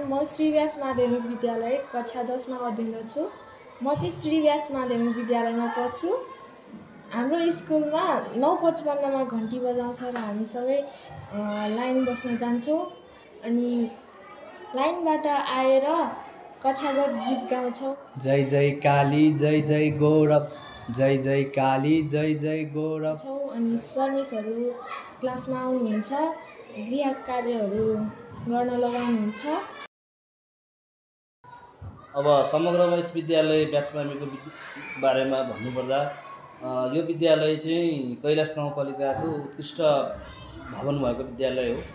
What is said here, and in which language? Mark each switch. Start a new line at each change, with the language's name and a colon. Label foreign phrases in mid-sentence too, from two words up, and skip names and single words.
Nepali: म श्री व्यास माध्यमिक विद्यालय कक्षा 10 मा अध्ययनरत छु। म चाहिँ श्री व्यास माध्यमिक विद्यालयमा पढ्छु। हाम्रो स्कुलमा 9:55 मा घन्टी बजाउँछ र हामी सबै लाइन बस्न जान्छौँ। अनि लाइनबाट आएर कक्षागत गीत गाउँछौँ। जय जय काली जय जय गौरव, जय जय काली जय जय गौरव। अनि सर मिसहरू क्लासमा आउनुहुन्छ, गृह कार्यहरू गर्न लगाउनुहुन्छ। अब समग्रमा यस विद्यालय व्यास माविको बारेमा भन्नुपर्दा यो विद्यालय चाहिँ कैलाश गाउँपालिकाको उत्कृष्ट भवन भएको विद्यालय हो।